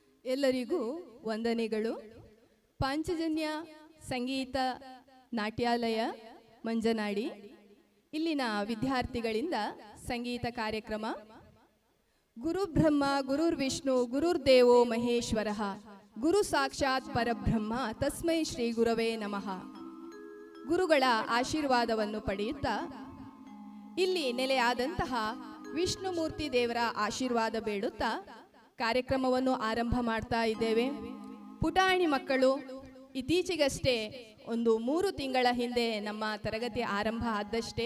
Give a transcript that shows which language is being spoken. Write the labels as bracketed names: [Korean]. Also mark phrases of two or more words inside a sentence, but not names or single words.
[Kannada] ಎಲ್ಲರಿಗೂ ವಂದನೆಗಳು. ಪಾಂಚಜನ್ಯ ಸಂಗೀತ ನಾಟ್ಯಾಲಯ ಮಂಜನಾಡಿ ಇಲ್ಲಿನ ವಿದ್ಯಾರ್ಥಿಗಳಿಂದ ಸಂಗೀತ ಕಾರ್ಯಕ್ರಮ. [Sanskrit] ಗುರು ಬ್ರಹ್ಮ ಗುರುರ್ವಿಷ್ಣು ಗುರುರ್ದೇವೋ ಮಹೇಶ್ವರ ಗುರು ಸಾಕ್ಷಾತ್ ಪರಬ್ರಹ್ಮ ತಸ್ಮೈ ಶ್ರೀ ಗುರವೇ ನಮಃ. [Kannada] ಗುರುಗಳ ಆಶೀರ್ವಾದವನ್ನು ಪಡೆಯುತ್ತಾ ಇಲ್ಲಿ ನೆಲೆಯಾದಂತಹ ವಿಷ್ಣುಮೂರ್ತಿ ದೇವರ ಆಶೀರ್ವಾದ ಬೇಡುತ್ತಾ ಕಾರ್ಯಕ್ರಮವನ್ನು ಆರಂಭ ಮಾಡ್ತಾ ಇದ್ದೇವೆ. ಪುಟಾಣಿ ಮಕ್ಕಳು ಇತ್ತೀಚೆಗಷ್ಟೇ ಒಂದು 3 ತಿಂಗಳ ಹಿಂದೆ ನಮ್ಮ ತರಗತಿ ಆರಂಭ ಆದಷ್ಟೇ.